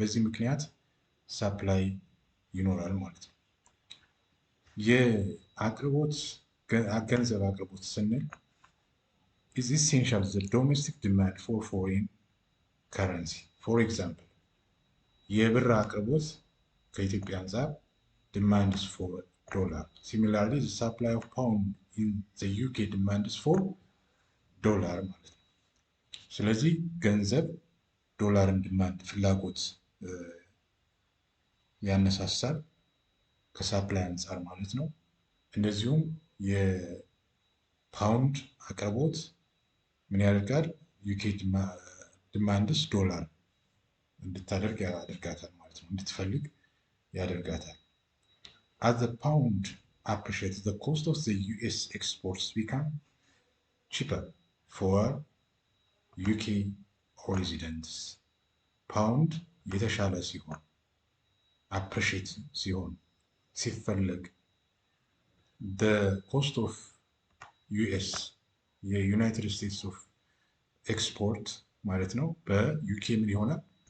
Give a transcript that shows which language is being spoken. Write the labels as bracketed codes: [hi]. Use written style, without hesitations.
[am] በዚህ ምክንያት ሳፕላይ ይኖራል ማለት ነው። የአቅርቦት ገንዘብ አቅርቦት ስንል [en] is essential the domestic demand for foreign currency. for example [am] የብር አቅርቦት ከኢትዮጵያ አንጻር [en] demands for dollar. Similarly, the supply of pound in the UK demands for dollar [am] ማለት ነው። ስለዚህ ገንዘብ ዶላርን ዲማንድ ፍላጎት ያነሳሳል ከሳፕላይ አንጻር ማለት ነው። እንደዚሁም የፓውንድ አቅርቦት ምን ያደርጋል? ዩኬ ዲማንድስ ዶላር እንድታደርግ ያደርጋታል ማለት ነው፣ እንድትፈልግ ያደርጋታል። [en] as the pound appreciates the cost of the US exports become cheaper for UK residents. [am] ፓውንድ የተሻለ ሲሆን አፕሪሼት ሲሆን ሲፈለግ [en] the cost of US [am] የዩናይትድ ስቴትስ ኦፍ ኤክስፖርት ማለት ነው በዩኬ ምን ይሆናል?